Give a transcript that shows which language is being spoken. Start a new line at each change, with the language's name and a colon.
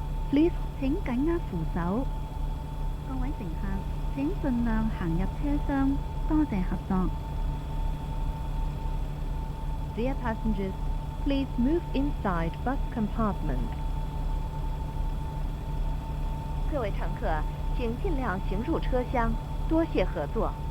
Cantonese: Please 請緊握扶手。各位乘客，請盡量行入車廂，多謝合作。
English: Dear passengers, please move inside bus compartment.
Cantonese: 各位乘客，請盡量行入車廂，多謝合作。